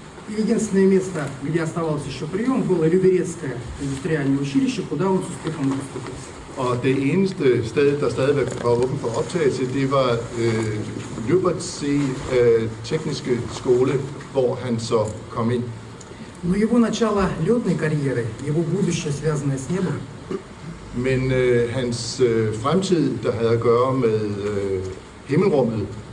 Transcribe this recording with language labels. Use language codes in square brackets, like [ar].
[ru] И единственное место, где оставался еще прием, было Люберецкое индустриальное училище, куда он с успехом поступил. [da] Og det eneste sted, der stadigvæk var åbent for optagelse, det var Люберецкий tekniske skole, hvor han så kom ind. [ru] Но его начало летной карьеры, его будущее, связанное с небом, [da] Men hans fremtid, der havde at gøre med himmelrummet,